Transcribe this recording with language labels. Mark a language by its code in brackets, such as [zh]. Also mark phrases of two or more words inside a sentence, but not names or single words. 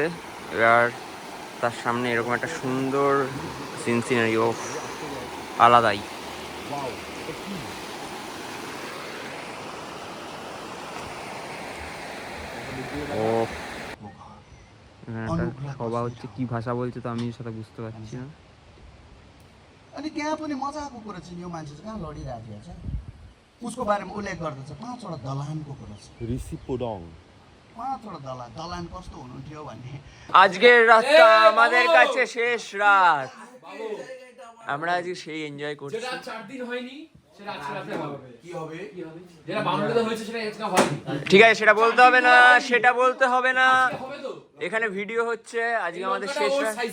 [bn] এবার তার সামনে এরকম একটা সুন্দর সিনারি, ও আলাদাই। ও সবা হচ্ছে, কি ভাষা বলছে তো আমি সেটা বুঝতে পারছি না। [ne] अनि त्यहाँ पनि मजाको कुरा चाहिँ यो मान्छे चाहिँ कहाँ लडिरहेको छ, उसको बारेमा उल्लेख गर्दछ 5वटा दलानको कुरा छ। ঋষি পোডং 5वटा दलान कस्तो हुनुहुन्थ्यो भन्ने। [bn] আজকের রাতটা আমাদের কাছে শেষ রাত। আমরা আজকে সেই এনজয় করছি। যেটা 4 দিন হয়নি সেটা আজকে রাতে হবে। কি হবে? যেটা বাংলাতে হয়েছে সেটা আজকে হয়নি। ঠিক আছে, সেটা বলতে হবে না, সেটা বলতে হবে না। হবে তো? এখানে ভিডিও হচ্ছে, আজকে আমাদের শেষ রাত।